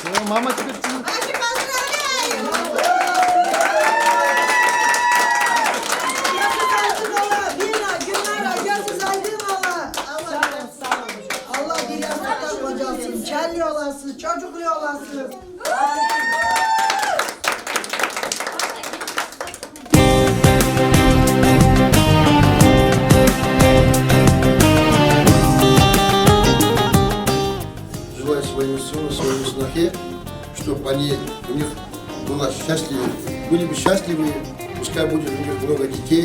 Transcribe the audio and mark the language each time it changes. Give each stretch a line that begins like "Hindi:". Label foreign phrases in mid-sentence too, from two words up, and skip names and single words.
Russian: мамочка.
Azerbaijani: Allah bir yastıkta kocasın, kelli olasın, çocuklu olasın.
Russian: Желаю своему сыну, своему снохе, чтобы они, у них было счастливы, были бы счастливы, пускай будет у них много детей.